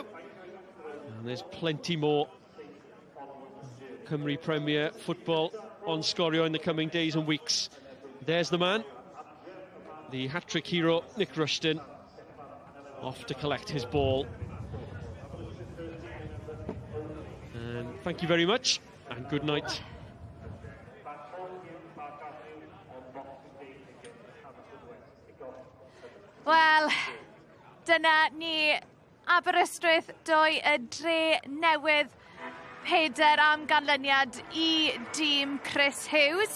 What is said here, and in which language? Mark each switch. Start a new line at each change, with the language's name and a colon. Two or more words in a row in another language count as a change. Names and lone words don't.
English: And there's plenty more Cymru Premier football on Sgorio in the coming days and weeks. There's the man, the hat-trick hero, Nick Rushton, off to collect his ball. And thank you very much, and good night.
Welsh: Wel, dyna ni Aberystwyth 2 y Drenewydd 4 am ganlyniad I dîm Chris Hughes.